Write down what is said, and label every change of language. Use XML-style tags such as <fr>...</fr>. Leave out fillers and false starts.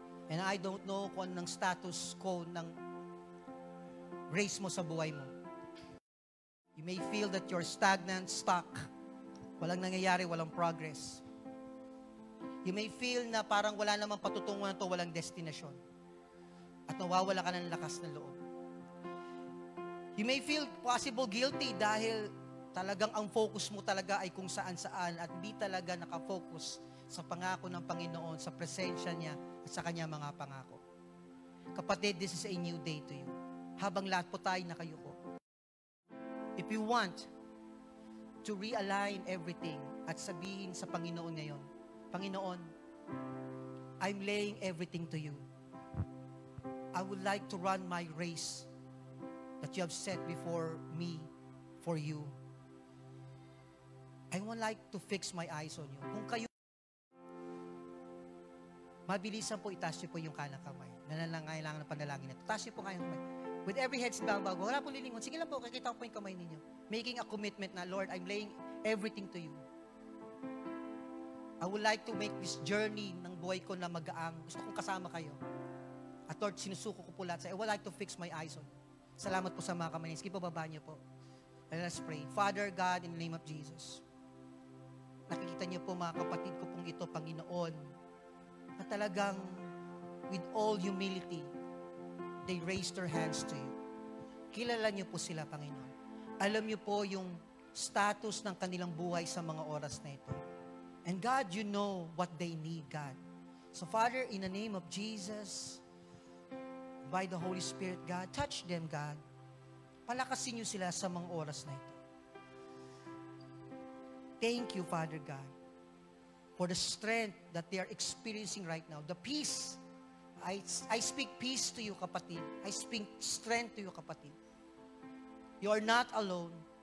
<en>And I don't know</en> <tl>kung anong status quo ng race mo sa buhay mo.</tl> <en>You may feel that you're stagnant, stuck.</en> <tl>Walang nangyayari, walang progress.</tl> <en>You may feel</en> <tl>na parang wala namang patutunguhan to, walang destinasyon. At nawawala ka ng lakas ng loob.</tl> <en>You may feel possible guilty</en> <tl>dahil talagang ang focus mo talaga ay kung saan-saan at di talaga nakafocus sa pangako ng Panginoon, sa presensya niya at sa kanya mga pangako.</tl> <en>Kapatid, this is a new day to you.</en> <tl>Habang lahat po tayo nakayuko.</tl> <en>If you want to realign everything</en> <tl>at sabihin sa Panginoon ngayon, Panginoon,</tl> <en>I'm laying everything to you. I would like to run my race that you have set before me for you. I would like to fix my eyes on you.</en> <tl>Kung kayo, mabilisan po, itaas niyo po yung kanang kamay. Nanangailangan ng panalangin ito. Taas niyo po kayong kamay.</tl> <en>With every head bowed,</en> <tl>wala po lilingon. Sige lang po, kakita ko po yung kamay ninyo.</tl> <en>Making a commitment</en> <tl>na, Lord,</tl> <en>I'm laying everything to you. I would like to make this journey</en> <tl>ng buhay ko na magaang. Gusto kong kasama kayo. At Lord, sinusuko ko po lahat sa</tl> <en>I would like to fix my eyes on you.</en> <tl>Salamat po sa mga kamay. Sige po, baba niyo po.</tl> <en>And let's pray. Father God, in the name of Jesus,</en> <tl>nakikita niyo po mga kapatid ko pong ito, Panginoon, na</tl> <en>talagang with all humility, they raised their hands to you.</en> <tl>Kilala niyo po sila, Panginoon. Alam niyo po yung status ng kanilang buhay sa mga oras na ito.</tl> <en>And God, you know what they need, God. So Father, in the name of Jesus, by the Holy Spirit, God, touch them, God.</en> <tl>Palakasin niyo sila sa mga oras na ito.</tl> <en>Thank you, Father God, for the strength that they are experiencing right now. The peace. I speak peace to you, kapatid. I speak strength to you, kapatid. You are not alone.</en>